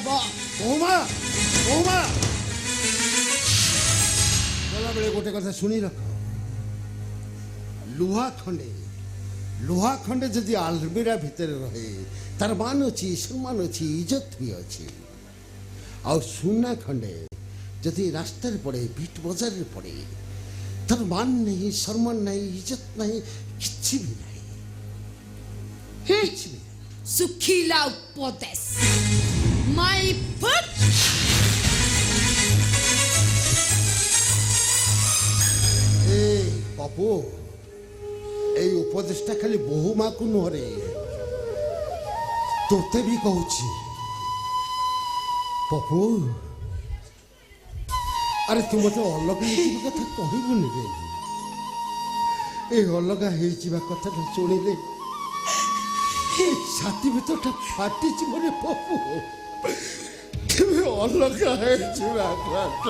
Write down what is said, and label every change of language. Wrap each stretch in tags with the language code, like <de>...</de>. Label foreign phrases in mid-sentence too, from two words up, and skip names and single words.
<or>ବୋହୁମା ବୋହୁମା ଗଲାବେଳେ ଗୋଟେ କଥା ଶୁଣି ରଖ ଲୁହା ଖଣ୍ଡେ ଯଦି ଆଲମିରା ଭିତରେ ରହେ ତାର ମାନ ଅଛି ସମ୍ମାନ ଅଛି ଇଜ୍ଜତ ବି ଅଛି ଆଉ ସୁନା ଖଣ୍ଡେ ଯଦି ରାସ୍ତାରେ ପଡ଼େ ବିଟ ବଜାରରେ ପଡ଼େ ତାର ମାନ ନାହିଁ ସମ୍ମାନ ନାହିଁ ଇଜ୍ଜତ ନାହିଁ କିଛି ବି ନାହିଁ କିଛି ବି ନାହିଁ ଶୁଖିଲା ଉପଦେଶ</or> <en>my foot</en> <or>ଏ ପପୁ ଏଇ ଉପଦେଶଟା ଖାଲି ବୋହୁ ମାକୁ ନୁହଁରେ তোতে ବି କହୁଛି ପପୁ ଆରେ ତୁ ମୋତେ ଅଲଗା ହେଇଯିବା କଥା କହିବୁନି ରେ ଏ ଅଲଗା ହେଇଯିବା କଥାଟା ଶୁଣିଲେ ଛାତି ଭିତରଟା ଫାଟିଯିବ ରେ ପପୁ କେବେ ଅଲଗା ହେଇଯିବା କଥା</or>